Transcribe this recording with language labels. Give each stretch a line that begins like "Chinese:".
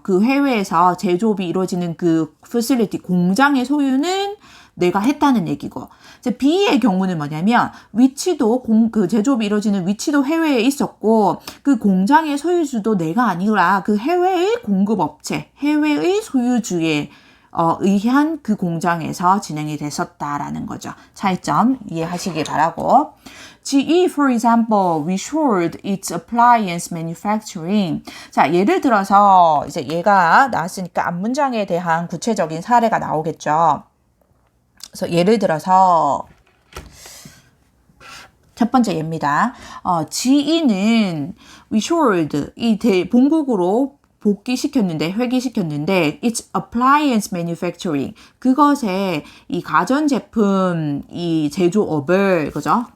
Korean: 그 해외에서 제조업이 이루어지는 그 facility 공장의 소유는 내가 했다는 얘기고 이제 B의 경우는 뭐냐면 위치도 그 제조업이 이루어지는 위치도 해외에 있었고 그 공장의 소유주도 내가 아니라 그 해외의 공급업체, 해외의 소유주에 의한 그 공장에서 진행이 됐었다라는 거죠. 차이점 이해하시길 바라고.
English: GE, for example, reshored its appliance manufacturing.
Korean: 자, 예를 들어서 이제 얘가 나왔으니까 앞문장에 대한 구체적인 사례가 나오겠죠. 그래서 예를 들어서 첫 번째 예입니다. GE는 reshored 이 본국으로 회귀시켰는데
English: its appliance manufacturing
Korean: 그것에 이 가전제품 이 제조업을 그죠?